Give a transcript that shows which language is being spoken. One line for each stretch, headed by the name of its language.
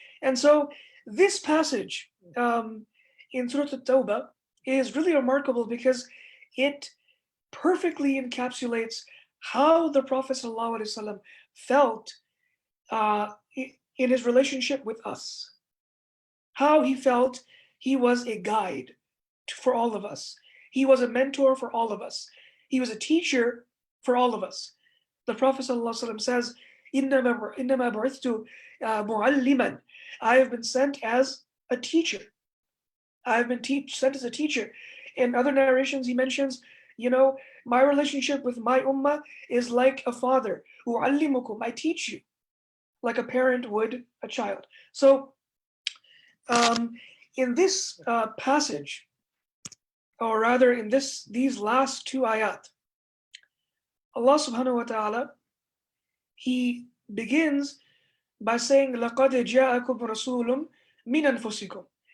English: And so this passage in Surah al-Tawbah is really remarkable because it perfectly encapsulates how the Prophet ﷺ felt in his relationship with us, how he felt he was a guide for all of us. He was a mentor for all of us. He was a teacher for all of us. The Prophet ﷺ says,
Arabic: إِنَّمَا بُعِثْتُ مُعَلِّمًا.
English: I have been sent as a teacher. I have been sent as a teacher. In other narrations, he mentions, my relationship with my ummah is like a father.
Arabic: أُعَلِّمُكُمْ.
English: I teach you, like a parent would a child. So, in this passage, or rather in these last two ayat, Allah subhanahu wa ta'ala, He begins by saying,
Arabic: لَقَدْ جَاءَكُمْ رَسُولٌ مِّنْ أَنفُسِكُمْ.